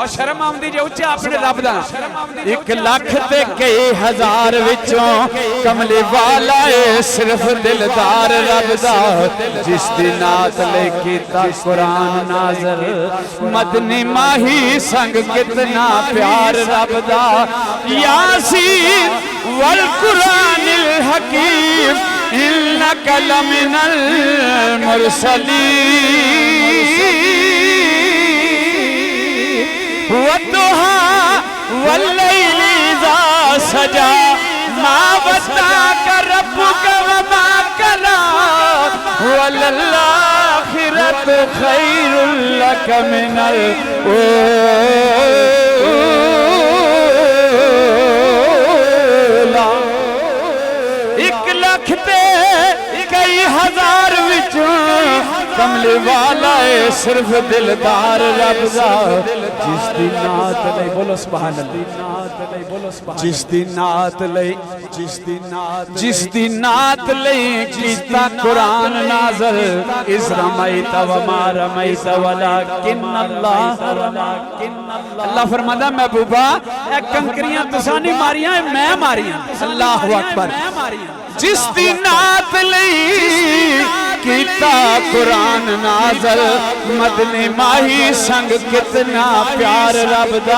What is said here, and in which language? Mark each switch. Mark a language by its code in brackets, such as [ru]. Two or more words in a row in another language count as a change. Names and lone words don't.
[pa] ਸ਼ਰਮ ਆਉਂਦੀ ਜੇ ਉੱਚਾ ਅਪਣੇ ਰੱਬ ਦਾ। 1 ਲੱਖ ਤੇ ਕਈ ਹਜ਼ਾਰ ਵਿੱਚੋਂ ਕਮਲੀ ਵਾਲਾ ਸਿਰਫ਼ ਦਿਲਦਾਰ ਰੱਬ ਦਾ। ਜਿਸ ਦੀ ਨਾਤ ਲੇ ਕੀਤਾ ਕੁਰਾਨ ਨਾਜ਼ ਮਦਨੀ ਮਾਹੀ ਸੰਗ ਕਿਤਨਾ ਪਿਆਰ ਰੱਬ ਦਾ। [ar] يس والقرآن الحكيم إنك لمن المرسلين والضحى والليل إذا سجى ما ودعك ربك وما قلى وللآخرة خير لك من الأولى. [pa] 1 ਲੱਖ ਤੇ ਕਈ ਹਜ਼ਾਰ ਵਿੱਚੋਂ ਕਮਲੀ ਵਾਲਾ ਸਿਰਫ਼ ਦਿਲਦਾਰ ਰੱਬ ਦਾ। ਜਿਸ ਦੀ ਨਾਤ ਲਈ ਬੋਲੋ [ar] سبحان الله. [pa] ਜਿਸ ਦੀ ਨਾਤ ਲਈ ਜਿਸ ਦੀ ਨਾਤ ਲਈ ਕੀਤਾ ਕੁਰਾਨ ਨਾਜ਼ਿਲ [ar] إذ رميت وما رميت ولكن الله [pa] ਫ਼ਰਮਾਂਦਾ ਮਹਿਬੂਬਾ ਏ ਕੰਕਰੀਆਂ ਤੁਸਾਂ ਨਹੀਂ ਮਾਰੀਆਂ ਮੈਂ ਮਾਰੀਆਂ। [ar] الله أكبر. [pa] ਜਿਸ ਦੀ ਨਾਤ ਲਈ ਕੀਤਾ ਕੁਰਾਨ ਨਾਜ਼ਿਲ ਮਦਨੀ ਮਾਹੀ ਸੰਗ ਕਿਤਨਾ ਪਿਆਰ ਰੱਬ ਦਾ।